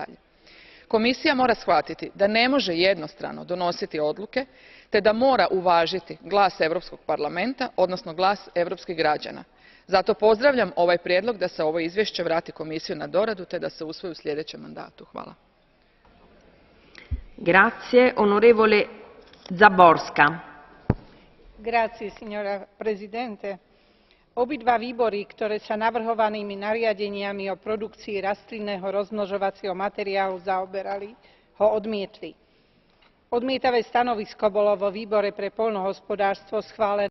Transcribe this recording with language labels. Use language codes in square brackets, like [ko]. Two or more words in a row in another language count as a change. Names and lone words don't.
[hr] Komisija mora shvatiti da ne može jednostrano donositi odluke te da mora uvažiti glas Europskog parlamenta, odnosno glas europskih građana. Zato pozdravljam ovaj prijedlog da se ovo izvješće vrati Komisiji na doradu te da se usvoji u sljedećem mandatu. Hvala. [it] Grazie, onorevole Záborská. Grazie, signora Presidente. [sk] Obidva výbory, ktoré sa navrhovanými nariadeniami o produkcii rastlinného rozmnožovacieho materiálu zaoberali, ho odmietli. Odmietavé stanovisko bolo vo výbore pre poľnohospodárstvo schválené